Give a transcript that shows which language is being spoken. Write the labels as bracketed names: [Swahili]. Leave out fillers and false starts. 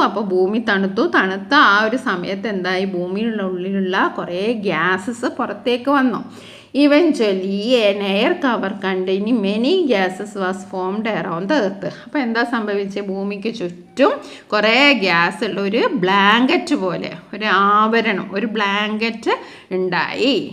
[Malayalam] അപ്പോൾ ഭൂമി തണുത്ത ആ ഒരു സമയത്ത് എന്തായി? ഭൂമിയുടെ ഉള്ളിലുള്ള കുറേ ഗ്യാസസ് പുറത്തേക്ക് വന്നു. [English] Eventually an air cover containing many gases was formed around the earth. [Malayalam] അപ്പോൾ എന്താ സംഭവിച്ചത്? ഭൂമിക്ക് ചുറ്റും കുറേ ഗ്യാസ് ഉള്ള ഒരു ബ്ലാങ്കറ്റ് പോലെ, ഒരു ആവരണം, ഒരു ബ്ലാങ്കറ്റ് ഉണ്ടായി.